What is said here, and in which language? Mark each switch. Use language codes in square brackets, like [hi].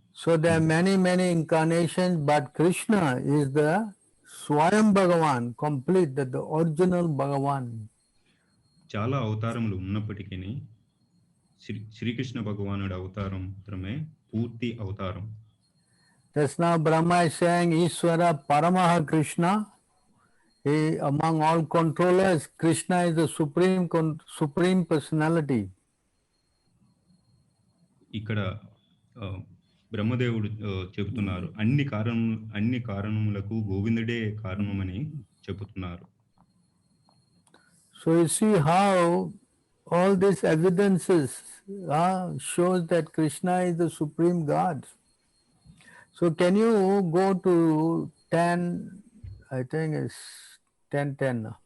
[en] So there are many incarnations, but Krishna is the Swayam Bhagavan, complete, the original Bhagavan. [te] చాలా అవతారములు ఉన్నప్పటికీ శ్రీకృష్ణ భగవానుడి అవతారం మాత్రమే పూర్తి అవతారం. [en] Just now Brahma is saying Ishvara Paramaha Krishna. He, among all controllers, Krishna is the supreme personality. [te] ఇక్కడ బ్రహ్మదేవుడు చెబుతున్నారు అన్ని కారణములకు గోవిందుడే కారణమని చెబుతున్నారు. [en] So you see how all these evidences shows that Krishna is the supreme God. So can you go to 10, I think it's 10:10.